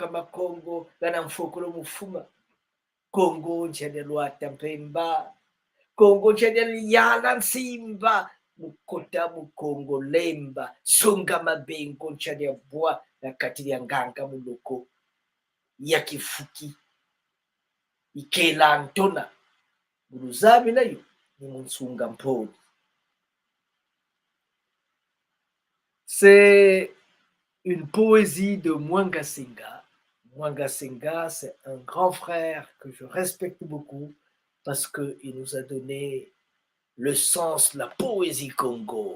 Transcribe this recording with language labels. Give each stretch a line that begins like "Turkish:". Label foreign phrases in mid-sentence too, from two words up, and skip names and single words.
Kongo: makongo gana mfokolo mufuma Congo nchene lwata mpemba Congo nchene yala nsimba mukota mukongo lemba songa mabengo nchene bwa na kati ya nganga muloko ya kifuki ikela antona buruzabi nayo ni munsunga mponi.
French: C'est une poésie de Mwanga Senga. Mwanga Senga, c'est un grand frère que je respecte beaucoup parce qu'il nous a donné le sens de la poésie Congo.